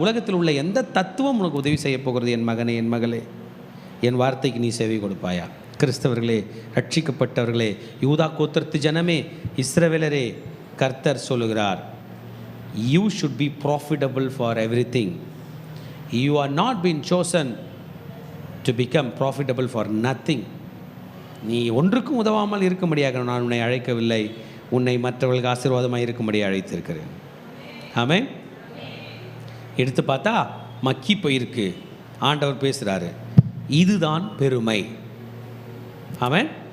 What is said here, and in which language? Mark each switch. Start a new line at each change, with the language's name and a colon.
Tamil: உலகத்தில் உள்ள எந்த தத்துவம் உனக்கு உதவி செய்ய போகிறது? என் மகனே, என் மகளே, என் வார்த்தைக்கு நீ செவி கொடுப்பாயா? கிறிஸ்தவர்களே, ரட்சிக்கப்பட்டவர்களே, யூதா கோத்திரத்து ஜனமே, இஸ்ரவேலரே, கர்த்தர் சொல்லுகிறார்,
English: you should be profitable for everything. You are not been chosen to become profitable for nothing.
Tamil: நீ ஒன்றுக்கும் உதவாமல் இருக்கும்படியாக நான் உன்னை அழைக்கவில்லை, உன்னை மற்றவர்களுக்கு ஆசீர்வாதமாக இருக்கும்படி அழைத்திருக்கிறேன். ஆமென். எடுத்து பார்த்தா மக்கி போயிருக்கு. ஆண்டவர் பேசுகிறாரு, இதுதான் பெருமை. ஆமென்.